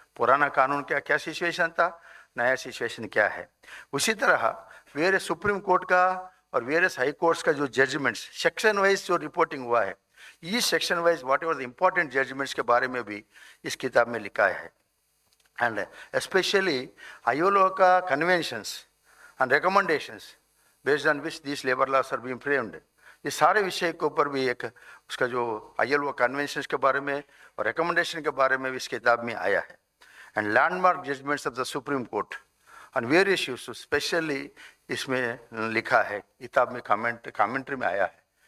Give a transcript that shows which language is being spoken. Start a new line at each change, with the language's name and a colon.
Hindi: पुराना कानून क्या सिचुएशन था, नया सिचुएशन क्या है। उसी तरह वेरियस सुप्रीम कोर्ट का और वेरियस हाई कोर्ट्स का जो जजमेंट्स सेक्शन वाइज जो रिपोर्टिंग हुआ है, ये section wise
English: whatever the important judgments
Hindi: के बारे में भी इस किताब में लिखा है।
English: and especially ILO
Hindi: का
English: conventions and recommendations based on which these labor laws are being framed.
Hindi: ये सारे विषय के ऊपर भी एक उसका जो ILO कन्वेंशंस के बारे में और रिकमेंडेशन के बारे में भी इस किताब में आया है.
English: and landmark judgments of the supreme court on various issues specially
Hindi: इसमें लिखा है, किताब में कमेंट्री में आया है.